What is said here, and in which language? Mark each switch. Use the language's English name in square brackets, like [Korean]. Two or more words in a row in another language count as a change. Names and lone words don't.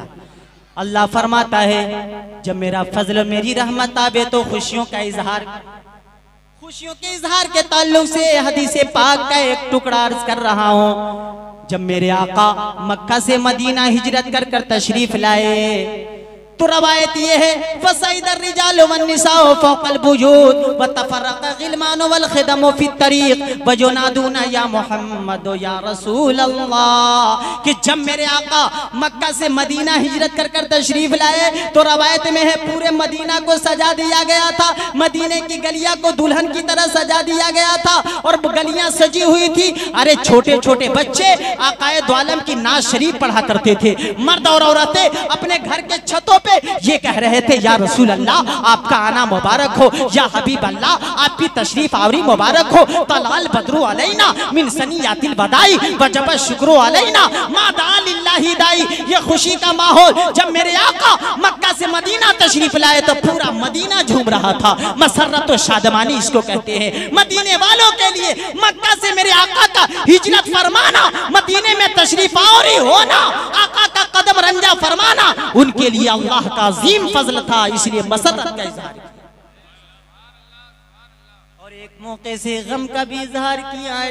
[Hindi] अल्लाह फरमाता है जब मेरा फजल मेरी रहमत आवे तो खुशियों का इजहार, खुशियों के इजहार के ताल्लुक से हदीस पाक का एक टुकड़ा अर्ज कर रहा हूँ। जब मेरे आका मक्का से मदीना हिजरत कर कर तशरीफ लाए तो रवायत ये है [Arabic] فصعد الرجال والنساء فوق البيوت وتفرق الغلمان والخدم في الطريق وينادون يا محمد يا رسول الله [Hindi] कि जब मेरे आका मक्का से मदीना हिजरत कर तशरीफ लाए तो रवायत में है पूरे मदीना को सजा दिया गया था, मदीने की गलियां को दुल्हन की तरह सजा दिया गया था और गलियां सजी हुई थी। अरे छोटे छोटे बच्चे आकाए दो आलम की नाज शरीफ पढ़ा करते थे, मर्द और औरतें अपने घर के छतों पे ये कह रहे थे [Arabic] يا رسول الله [Hindi] आपका आना मुबारक हो, [Arabic] يا حبيب الله [Hindi] आपकी तशरीफ आवरी मुबारक हो, [Arabic] طلع البدر علينا من ثنيات الوداع وجب الشكر علينا ما دعا لله داع. [Hindi] ये खुशी का माहौल जब मेरे आका मक्का से मदीना तशरीफ लाए तो पूरा मदीना झूम रहा था। मसर्रत व शादमानी इसको कहते हैं। मदीने वालों के लिए मक्का से मेरे आका का हिजरत फरमाना, मदीने में तशरीफ आवरी होना, आका का कदम रंजा फरमाना उनके लिए अल्लाह का अजीम फजल था, इसलिए मसरत का इजहार किया और एक मौके से गम का भी इजहार किया है।